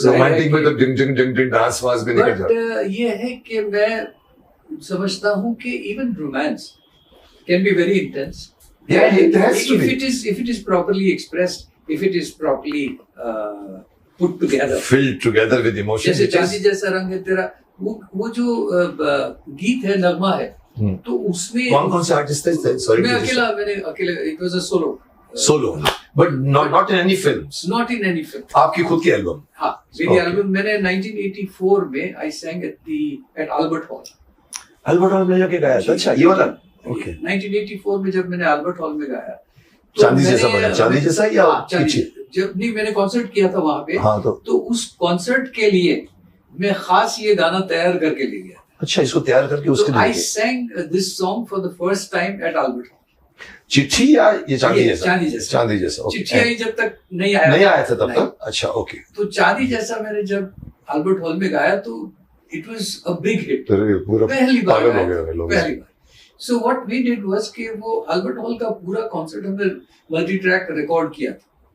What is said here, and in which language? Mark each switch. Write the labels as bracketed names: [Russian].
[Hindi] Romantic में तो डिंग डिंग डिंग डिंग dance वास भी निकल जाता है. ये है कि मैं समझता हूँ कि [English] even romance can be very intense. Yeah, it has to be. If it is properly expressed, if it is properly put together, filled together with emotion. [Hindi] जैसे चांदी जैसा रंग है तेरा, वो जो गीत है, नगमा है, तो उसमें कौन से आर्टिस्ट थे? Sorry, मैंने अकेले [English] it was a solo. But not in any films. Not in any film. [Hindi] आपकी खुद की एल्बम? हाँ, मेरी एल्बम मैंने 1984 में [English] I sang at Albert Hall. [Hindi] Albert Hall में जाके गाया था. अच्छा, ये वाला. Okay. 1984 में जब मैंने Albert Hall में गाया, चांदी जैसा बना, चांदी जैसा या पीछे? जब नहीं, मैंने कॉन्सर्ट किया था वहाँ पे. हाँ, तो उस कॉन्सर्ट के लिए मैं खास ये गाना तैयार करके ले गया. अच्छा, इसको तैयार करके उसके लिए. [English] I sang this song for the first time at Albert Hall. [Hindi] चिट्ठी या ये चांदी जैसा? चांदी जैसा. चिट्ठिया ही जब तक नहीं आया था तब तक. अच्छा, ओके. तो चांदी जैसा मैंने जब अल्बर्ट हॉल में गाया तो [English] It was a big hit. [Hindi] पहली बार. [English] so what we did was [Hindi] कि वो अल्बर्ट हॉल का पूरा कॉन्सर्ट हमने मल्टी ट्रैक रिकॉर्ड किया था.